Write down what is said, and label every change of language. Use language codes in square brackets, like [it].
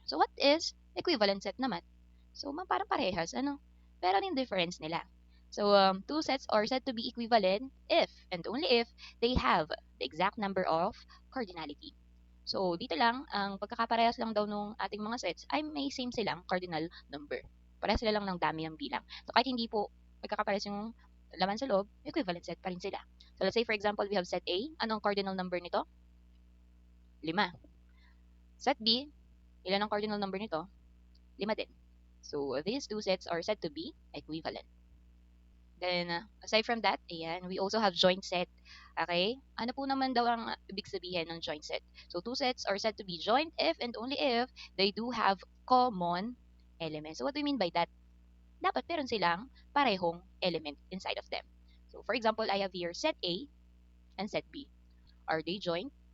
[en] So what is equivalent set naman? So [tl] parang parehas, ano? Pero ano yung difference nila? [en] So two sets are said to be equivalent if and only if they have the exact number of cardinality. [tl] So dito lang, ang pagkakaparehas lang daw nung ating mga sets ay may same silang cardinal number. Parehas sila lang ng dami ng bilang. So kahit hindi po magkakaparehas yung laman sa loob, equivalent set pa rin sila. [en] So let's say for example, we have set A. [tl] Anong cardinal number nito? 5. Set B, ilan ang cardinal number nito? 5 din. [en] So these two sets are said to be equivalent. Then, aside from that, ayan, we also have joint set. Okay? [tl] Ano po naman daw ang ibig sabihin ng joint set? [en] So, two sets are said to be joint if and only if they do have common elements. So, what do we mean by that? [tl] Dapat meron silang parehong element [en] inside of them. So, for example, I have here set A and set B. Are they joint?